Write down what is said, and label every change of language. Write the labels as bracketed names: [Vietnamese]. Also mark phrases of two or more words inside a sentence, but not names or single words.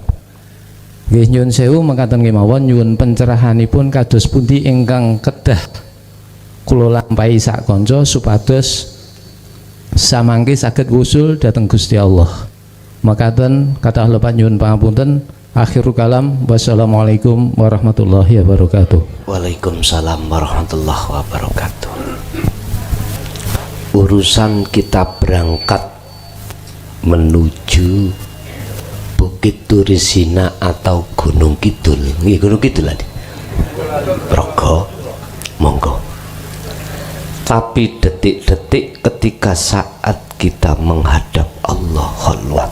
[Javanese] Nggih nyuwun sewu mekaten kemawon nyuwun pencerahanipun kados pundi ingkang kedah kula lampahi sak kanca supados samangke saged wusul dhateng Gusti Allah. Makaten kathah lepat nyuwun pangapunten. [Arabic] آخر الكلام، والسلام عليكم ورحمة الله وبركاته. وعليكم السلام ورحمة الله وبركاته. [Indonesian] Urusan kita berangkat menuju Bukit Turisina atau Gunung Kidul, Gunung Kidul aja, Progo, monggo. Tapi detik-detik ketika saat kita menghadap Allah kholwat.